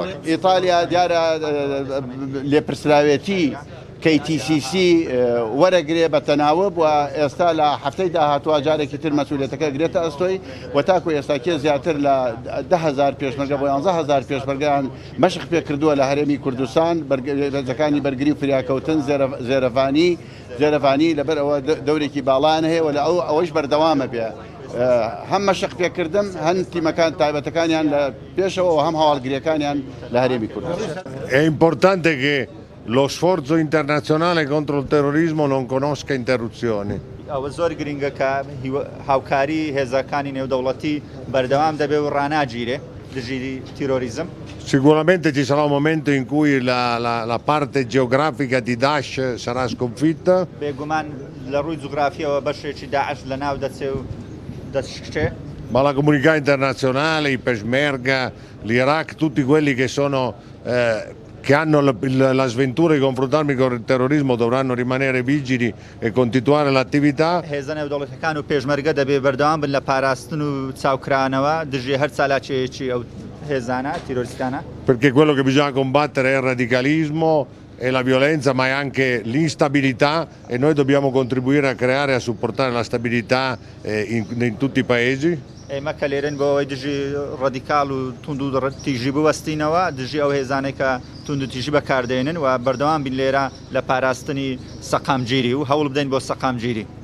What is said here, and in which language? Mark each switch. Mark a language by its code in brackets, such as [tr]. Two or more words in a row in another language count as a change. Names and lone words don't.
[ckb] ئیتالیا دیارە لێپرسراوێتی KTCC وەرەگرێ بە تەناوب و ئێستا لە هەفتەی داهاتوە جارێکی تر مەسئولیەتەکە گرێتە ئەستۆی و تاکو ئێستاکێ زیاتر لە 10,000 پێشمەرگە بۆ 11,000 پێشمەرگیان مەشق پێ کردووە لە هەرێمی کوردستان ڕێزەکانی بەرگری و فریاکەوتن زێرەڤانی لەبەر ئەوە دەورێکی باڵان هەیە و لە ئەوەش بەردەوامە بێ. هەم مەشق پێکردن هەم تیمەکان تایبەتەکانیان لە پێشەوە و هەم هەواڵگریەکانیان لە هەرێمی کوردستان. [it] È importante che lo sforzo internazionale contro il terrorismo non conosca interruzioni. [ckb] ئەوە زۆر گرنگە کە هاوکاری هێزەکانی نێودەوڵەتی بەردەوام دەبێت و ڕناگیرێ دژی تیرۆریزم. [it] Sicuramente ci sarà un momento in cui la parte geografica di Daesh sarà sconfitta. [ckb] بێگومان لە ڕووی جوگرافیەوە بەشێکی داعش لە ناو دەچێ و دەشکێ. [it] Ma la comunità internazionale, i Peshmerga, l'Iraq, tutti quelli che hanno la sventura di confrontarmi con il terrorismo dovranno rimanere vigili e continuare l'attività. [ckb] هێزە نێودەوڵەتیەکان و پێشمەرگە دەبێ بەردەوام بن لە پاراستن و چاوکرانەوە دژی هەر چالاکیەکی ئەو هێزانە تیرۆریستانە. [it] Perché quello che bisogna combattere è il radicalismo e la violenza, ma è anche l'instabilità e noi dobbiamo contribuire a creare e a supportare la stabilità in tutti i paesi. [ckb] ئێمە کە لێرن بۆ ئەوەی دژی ڕەدیکاڵ و تونند و تیژی بوەستینەوە دژی ئەو هێزانێک کە تونند و تیژی بەکاردێنن و بەردەوام بین لێرە لە پاراستنی سەقامگیری و هەوڵ بدەین بۆ سەقامگیری.